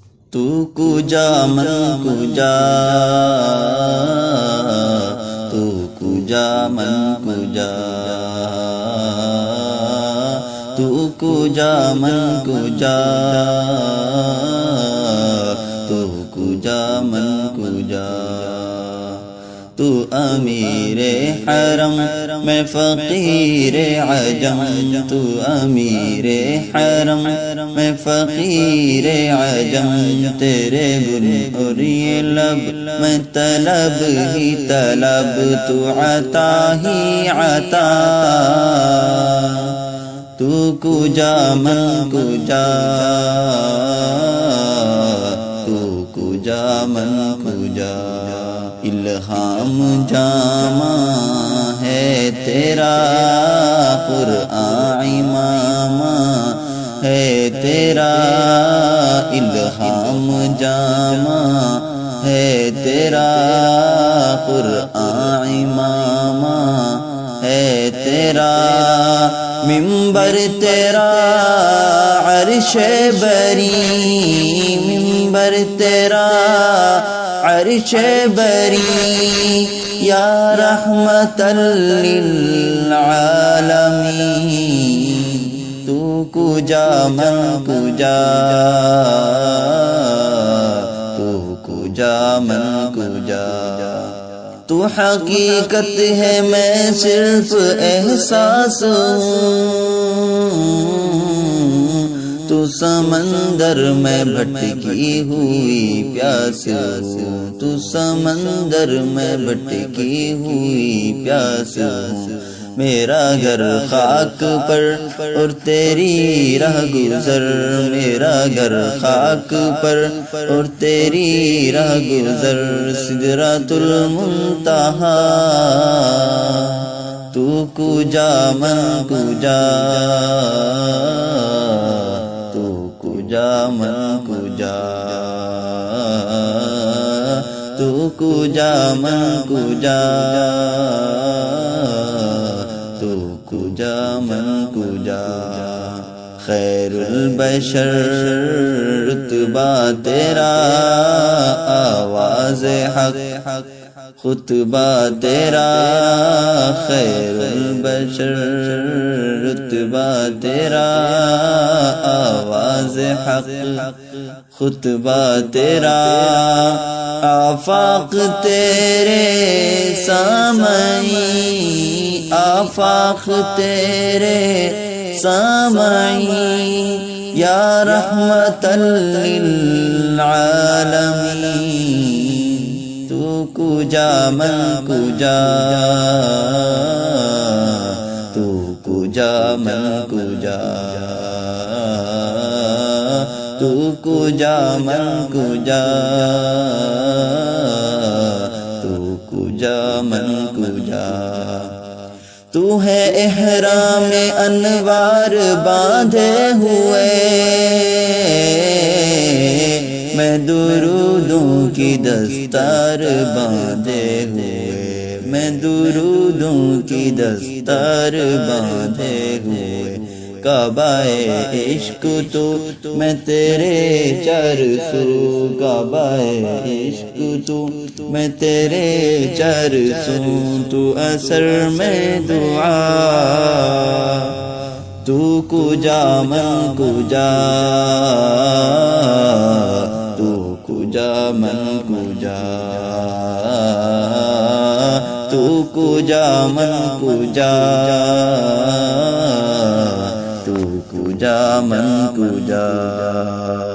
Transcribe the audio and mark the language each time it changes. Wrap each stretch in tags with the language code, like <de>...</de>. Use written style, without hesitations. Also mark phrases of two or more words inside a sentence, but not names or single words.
<fa>تو کجا من کجا تو کجا من کجا تو کجا من کجا تو کجا من کجا</fa> <ur>تو امیر حرم میں فقیر عجم تو امیر حرم میں فقیر عجم تیرے گل اور یہ لب میں طلب ہی طلب تو عطا ہی عطا</ur> <fa>تو کجا من کجا تو کجا من کجا</fa> <ur>الہام جامع ہے تیرا قرآن امام ہے تیرا الہام جامع ہے تیرا قرآن امام ہے تیرا منبر تیرا عرش بری منبر تیرا عرش بری یا رحمت</ur> <fa>للعالمین تو کجا من کجا تو کجا من کجا</fa> <ur>تو حقیقت ہے میں صرف احساس ہوں تو سمندر میں بھٹکی ہوئی پیاس ہوں تو سمندر میں بھٹکی ہوئی پیاس ہوں میرا گھر خاک پر اور تیری راہ گزر میرا گھر خاک پر اور تیری راہ گزر سدرۃ المنتہا</ur> <fa>تو کجا من کجا تو کجا من کجا تو کجا من کجا تو کجا من کجا</fa> <ur>خیر البشر رتبہ تیرا آواز حق خطبہ تیرا خیر البشر رتبہ تیرا آواز حق خطبہ تیرا آفاق تیرے سامعین آفاق تیرے سامعین یا رحمت</ur> <fa>للعالمین تو کجا من کجا تو کجا من کجا تو کجا من کجا تو کجا من کجا</fa> <ur>تو ہے احرام انوار باندھے ہوئے میں درودوں کی دستار باندھے ہوئے میں درودوں کی دستار باندھے ہوئے کعبہ عشق تو میں تیرے چار سو کعبہ عشق تو میں تیرے چار سو تو اثر میں دعا</ur> <fa>تو کجا من کجا تو کجا من کجا تو کجا من کجا تو کجا من کجا</fa>